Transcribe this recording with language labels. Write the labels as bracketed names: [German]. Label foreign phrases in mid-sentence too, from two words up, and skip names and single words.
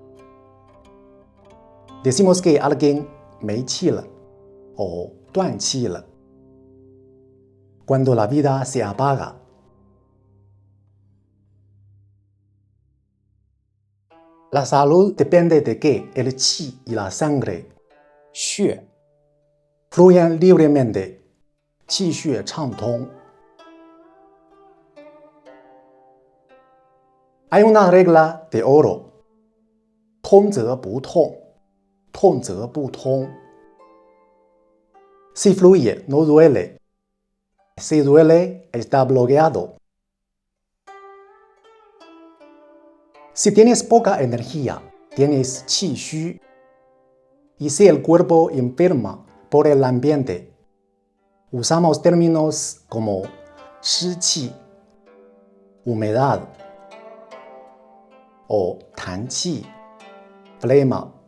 [Spanish] Decimos que alguien [Chinese] 没气了 [Spanish] o [Chinese] 断气了 [Spanish] cuando la vida se apaga. La salud depende de que el chi y la sangre, xue, fluyan libremente, [Chinese] 气血畅通. [Spanish] Hay una regla de oro, [Chinese] 通则不痛，痛则不通. [Spanish] Si fluye, no duele. Si duele, está bloqueado. Si tienes poca energía, tienes [Chinese] 气虚. [Spanish] Y si el cuerpo enferma por el ambiente, usamos términos como [Chinese] 湿气, [Spanish] humedad, o [Chinese] 痰气, [Spanish] flema.